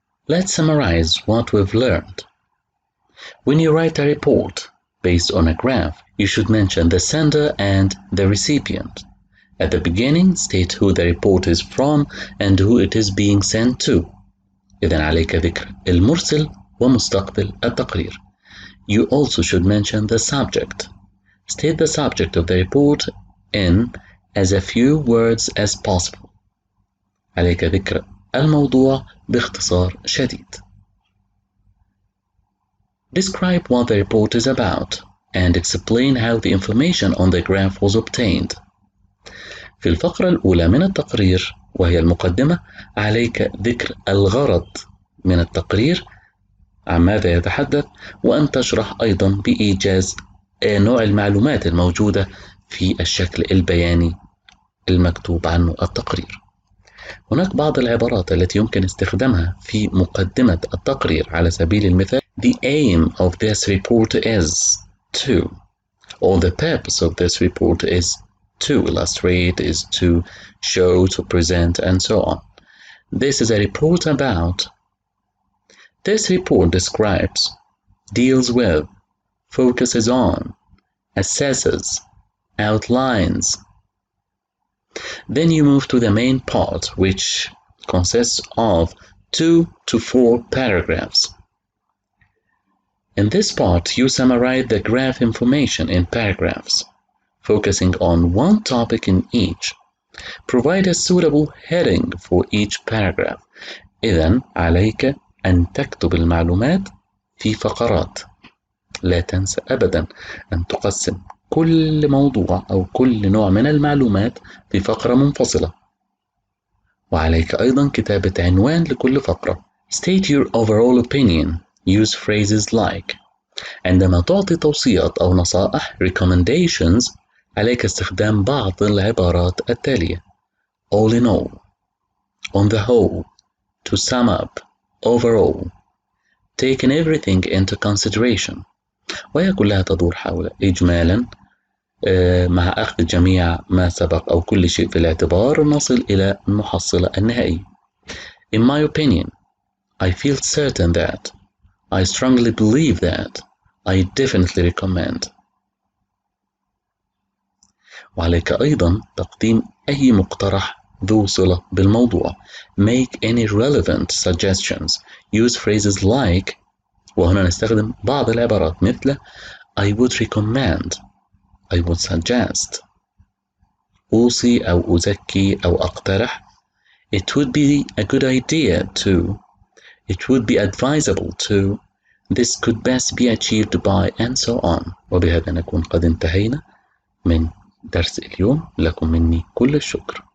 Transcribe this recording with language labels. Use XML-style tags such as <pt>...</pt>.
<en>Let's summarize what we've learned. When you write a report based on a graph, you should mention the sender and the recipient. At the beginning, state who the report is from and who it is being sent to.</en> <ar>إذن عليك ذكر المرسل ومستقبل التقرير.</ar> <en>You also should mention the subject. State the subject of the report in as a few words as possible.</en> <ar>عليك ذكر الموضوع باختصار شديد.</ar> <en>Describe what the report is about and explain how the information on the graph was obtained.</en> <ar>في الفقرة الأولى من التقرير وهي المقدمة عليك ذكر الغرض من التقرير عن ماذا يتحدث وأن تشرح أيضا بإيجاز نوع المعلومات الموجودة في الشكل البياني المكتوب عنه التقرير. هناك بعض العبارات التي يمكن استخدامها في مقدمة التقرير على سبيل المثال</ar> <en>The aim of this report is to, or the purpose of this report is to illustrate, is to show, to present, and so on. This is a report about. This report describes, deals with, focuses on, assesses, outlines. Then you move to the main part, which consists of 2 to 4 paragraphs. In this part, you summarize the graph information in paragraphs, focusing on one topic in each. Provide a suitable heading for each paragraph.</en> <ar>إذن عليك أن تكتب المعلومات في فقرات. لا تنسى أبدا أن تقسم كل موضوع أو كل نوع من المعلومات في فقرة منفصلة. وعليك أيضا كتابة عنوان لكل فقرة.</ar> <en>State your overall opinion. Use phrases like.</en> <ar>عندما تعطي توصيات أو نصائح recommendations عليك استخدام بعض العبارات التالية:</ar> <en>all in all, on the whole, to sum up, overall, taking everything into consideration.</en> <ar>وهي كلها تدور حول إجمالا مع أخذ جميع ما سبق أو كل شيء في الاعتبار نصل إلى المحصلة النهائية.</ar> <en>In my opinion, I feel certain that, I strongly believe that, I definitely recommend.</en> <ar>وعليك أيضا تقديم أي مقترح ذو صلة بالموضوع.</ar> <en>Make any relevant suggestions. Use phrases like.</en> <ar>وهنا نستخدم بعض العبارات مثل</ar> <en>I would recommend, I would suggest.</en> <ar>أوصي أو أزكي أو أقترح.</ar> <en>It would be a good idea to. It would be advisable to. This could best be achieved by and so on.</en> <ar>وبهذا نكون قد انتهينا من درس اليوم. لكم مني كل الشكر.</ar>